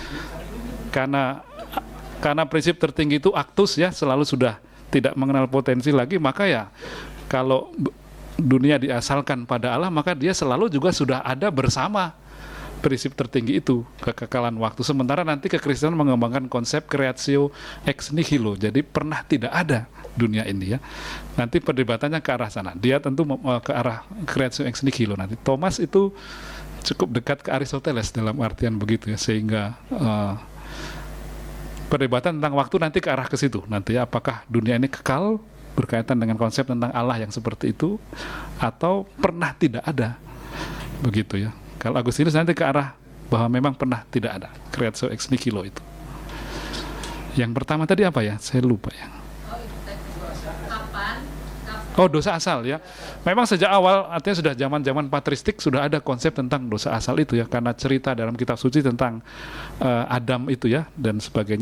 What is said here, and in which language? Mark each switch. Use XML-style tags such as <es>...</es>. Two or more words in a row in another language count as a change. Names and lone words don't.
<id>Karena prinsip tertinggi itu aktus ya, selalu sudah tidak mengenal potensi lagi, maka ya kalau dunia diasalkan pada Allah, maka dia selalu juga sudah ada bersama prinsip tertinggi itu, kekekalan waktu. Sementara nanti kekristenan mengembangkan konsep</id> <la>creatio ex nihilo,</la> <id>jadi pernah tidak ada dunia ini ya. Nanti perdebatannya ke arah sana, dia tentu ke arah</id> <la>creatio ex nihilo.</la> <id>Nanti Thomas itu cukup dekat ke Aristoteles dalam artian begitu ya, sehingga perdebatan tentang waktu nanti ke arah ke situ. Nanti apakah dunia ini kekal berkaitan dengan konsep tentang Allah yang seperti itu atau pernah tidak ada. Begitu ya. Kalau Agustinus nanti ke arah bahwa memang pernah tidak ada.</id> <la>Creatio ex nihilo itu.</la> <id>Yang pertama tadi apa ya? Saya lupa ya. Oh, dosa asal ya. Memang sejak awal, artinya sudah zaman-zaman patristik sudah ada konsep tentang dosa asal itu ya, karena cerita dalam kitab suci tentang Adam itu ya dan sebagainya.</id>